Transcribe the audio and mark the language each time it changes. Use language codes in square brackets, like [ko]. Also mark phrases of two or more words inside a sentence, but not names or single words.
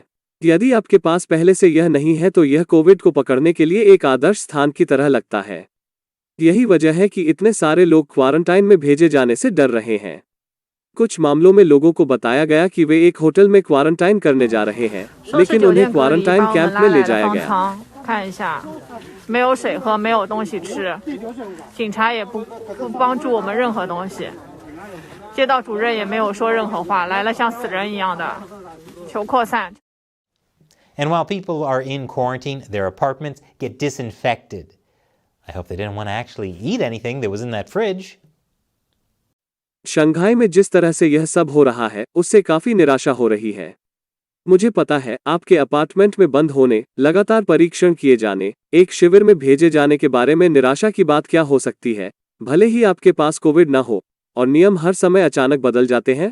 [hi] यदि आपके पास पहले से यह नहीं है तो यह कोविड को पकड़ने के लिए एक आदर्श स्थान की तरह लगता है। यही वजह है कि इतने सारे लोग क्वारंटाइन में भेजे जाने से डर रहे हैं। कुछ मामलों में लोगों को बताया गया कि वे एक होटल में क्वारंटाइन करने जा रहे हैं, लेकिन उन्हें क्वारंटाइन कैंप में ले जाया गया। [zh] 看一下，没有水喝，没有东西吃，警察也不帮助我们任何东西，街道主任也没有说任何话，来了像死人一样的，求扩散。 [en] And while people are in quarantine, their apartments get disinfected. I hope they didn't want to actually eat anything that was in that fridge. [hi] शंघाई में जिस तरह से यह सब हो रहा है, उससे काफी निराशा हो रही है। मुझे पता है, आपके अपार्टमेंट में बंद होने, लगातार परीक्षण किए जाने, एक शिविर में भेजे जाने के बारे में निराशा की बात क्या हो सकती है, भले ही आपके पास कोविड न हो और नियम हर समय अचानक बदल जाते हैं।